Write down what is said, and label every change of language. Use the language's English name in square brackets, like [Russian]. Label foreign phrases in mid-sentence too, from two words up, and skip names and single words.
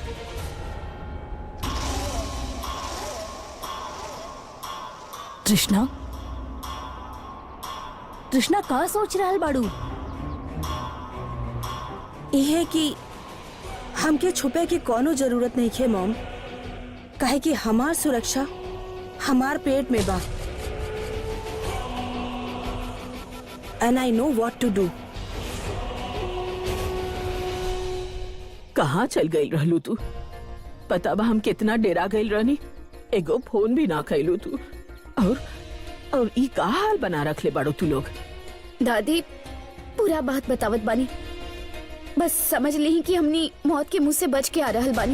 [Bhojpuri] तृष्णा, तृष्णा का सोच रहा है बाड़ू? यह कि हमके छुपे की कोनो जरूरत नहीं है मॉम, काहे कि हमार सुरक्षा हमार पेट में बा। [English] And I know what to do. [Bhojpuri] कहाँ चल गई रहलू तू? पता बा हम कितना डेरा गई रहनी। एगो फोन भी ना कैलू तू। और ई का हाल बना रख ले बाड़ो तू लोग? दादी पूरा बात बतावत बानी, बस समझ ली कि हमनी मौत के मुंह से बच के आ रहल बानी।